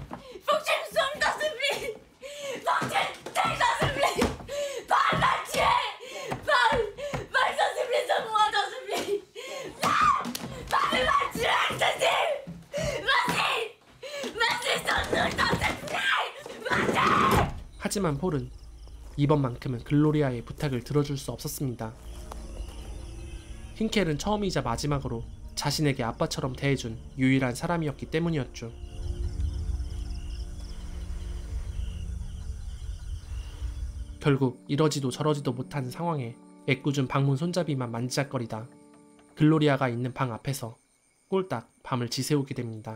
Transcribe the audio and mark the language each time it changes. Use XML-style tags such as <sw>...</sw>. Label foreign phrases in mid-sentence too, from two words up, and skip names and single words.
<fr>Faut que tu me sauves, t'en supplie! Faut que tu me tues, t'en supplie! Paul m'a tué! Paul, t'en supplie, sauve-moi, t'en supplie! Non! Paul m'a tué, je te dis! Vas-y! Vas-y, sauve-nous!</fr> <ko>하지만 폴은 이번만큼은 글로리아의 부탁을 들어줄 수 없었습니다. 힝켈은 처음이자 마지막으로 자신에게 아빠처럼 대해준 유일한 사람이었기 때문이었죠. 결국 이러지도 저러지도 못하는 상황에 애꿎은 방문 손잡이만 만지작거리다 글로리아가 있는 방 앞에서 꼴딱 밤을 지새우게 됩니다.</ko>